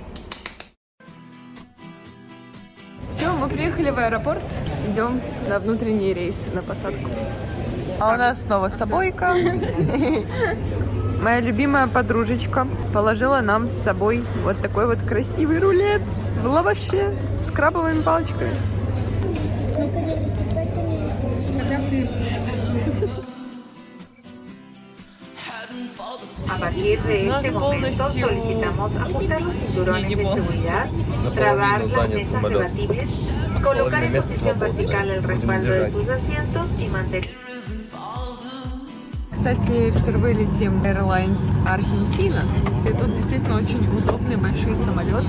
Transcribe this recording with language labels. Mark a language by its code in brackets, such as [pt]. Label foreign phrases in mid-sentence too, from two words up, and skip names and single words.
[ru] Все, мы приехали в аэропорт, идем на внутренний рейс, на посадку. А у нас снова собойка. Моя любимая подружечка положила нам с собой вот такой вот красивый рулет в лаваше с крабовыми палочками. [es] A partir de este momento solicitamos ajustar los cinturones de seguridad, trabar las mesas debatibles, colocar en posición vertical el respaldo de sus asientos y mantener. [ru] Кстати, впервые летим Airlines Argentina. И тут действительно очень удобные большие самолеты.